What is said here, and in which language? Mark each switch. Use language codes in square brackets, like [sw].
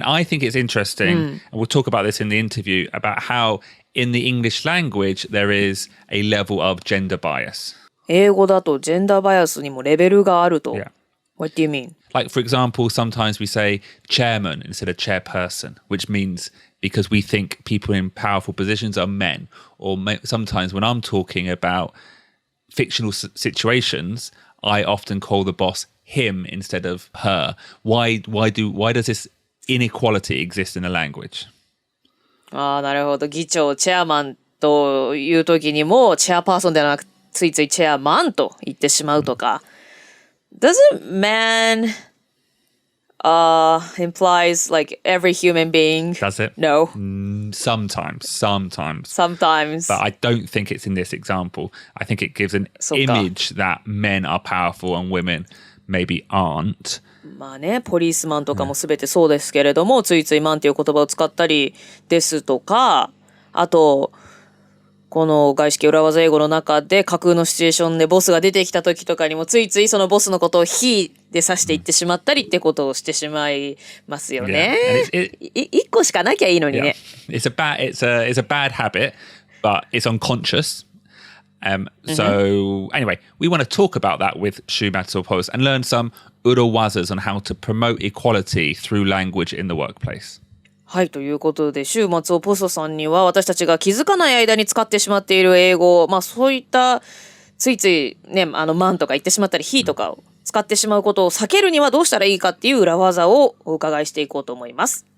[en] And I think it's interesting, and we'll talk about this in the interview, about how in the English language there is a level of gender bias. [ja] 英語だとジェンダーバイアスにもレベルがあると。 [en] Yeah. What do you mean? Like, for example, sometimes we say chairman instead of chairperson, which means because we think people in powerful positions are men. Or sometimes when I'm talking about fictional situations, I often call the boss him instead of her. Why does this inequality exist in the language? [ja] ああ、なるほど。議長、チェアマンという時にも、チェアパーソンではなく、ついついチェアマンと言ってしまうとか。 [en] Doesn't man implies like every human being? Does it? No. Sometimes. Sometimes. But I don't think it's in this example. I think it gives an image that men are powerful and women maybe aren't. [ja] まあね、ポリスマンとかも全てそうですけれども、ついついマンっていう言葉を使ったりですとか、あと、この外資系裏技英語の中で架空のシチュエーションでボスが出てきた時とかにもついついそのボスのことを he で指していってしまったりってことをしてしまいますよね。一個しかなきゃいいのにね。 [en] It's a bad habit, but it's unconscious. So anyway, we want to talk about that with Shu Matsuo Post and learn some urawazas on how to promote equality through language in the workplace. [ja] はい、ということで、週末をポストさんには私たちが気づかない間に使ってしまっている英語、まあそういったついついね、マンとか言ってしまったり、he とかを使ってしまうことを避けるにはどうしたらいいかっていう裏技をお伺いしていこうと思います。